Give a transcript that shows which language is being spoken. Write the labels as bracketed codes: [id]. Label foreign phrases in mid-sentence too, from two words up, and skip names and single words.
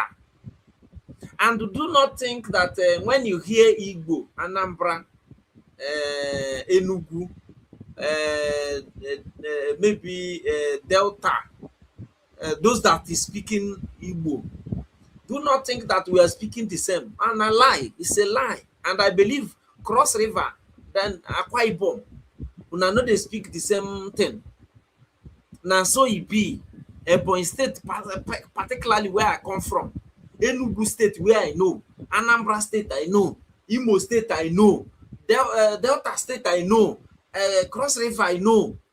[en] And do not think that when you hear Igbo, Anambra, Enugu, maybe Delta, those that is speaking Igbo, do not think that we are speaking the same. And a lie, it's a lie. And I believe Cross River, then Akwa Ibom, una know they speak the same thing. Now so it be Ebonyi State, particularly where I come from, Enugu State where I know, Anambra State I know, Imo State I know, Delta State I know, Cross River, I know.